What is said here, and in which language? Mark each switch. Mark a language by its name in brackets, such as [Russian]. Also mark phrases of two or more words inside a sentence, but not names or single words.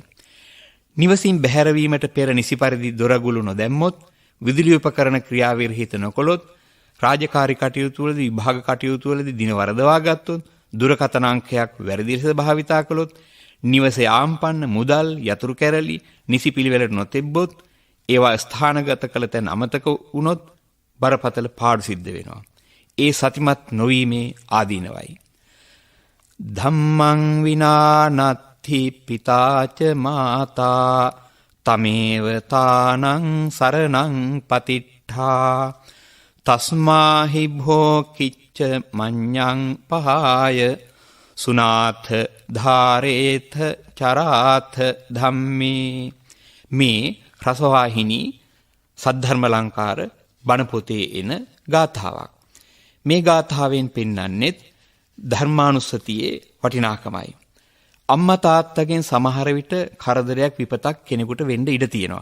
[Sinhala] නිවසින් බැහැරවීමට පෙර නිසි පරිදි දොරගුළු නොදැම්මොත්, විදුලි උපකරණ ක්‍රියාවිරහිත නොකොළොත්, රාජකාරී කටයුතු වලදී, විභාග කටයුතු වලදී දින වරදවා ගත්තොත්, දුරකථන අංකයක් වැරදි ලෙස භාවිතා කළොත්, නිවසේ ආම්පන්න මුදල්, යතුරු කැරලි නිසි පිළිවෙලට නොතෙබ්බොත්, ඒවා ස්ථානගත කළ තැන් අමතක වුණොත් බරපතල පාඩු සිද්ධ වෙනවා. ඒ සතිමත් නොවීමේ ආදීනවයි. [Pali] ධම්මං විනානත්ථි පිතාච මාතා තමේව තානං සරණං පතිට්ඨා තස්මාහි භෝ කිච්ච මඤ්ඤං පහාය සුනාථ ධාරේත චරාථ ධම්මේ. [Sinhala] මේ රසවාහිනී සද්ධර්ම ලංකාර බණ පොතේ එන ගාථාවක්. මේ ගාථාවෙන් පෙන්වන්නේ ධර්මානුස්සතියේ වටිනාකමයි. අම්මා තාත්තගෙන් සමහර විට කරදරයක්, විපතක් කෙනෙකුට වෙන්න ඉඩ තියෙනවා.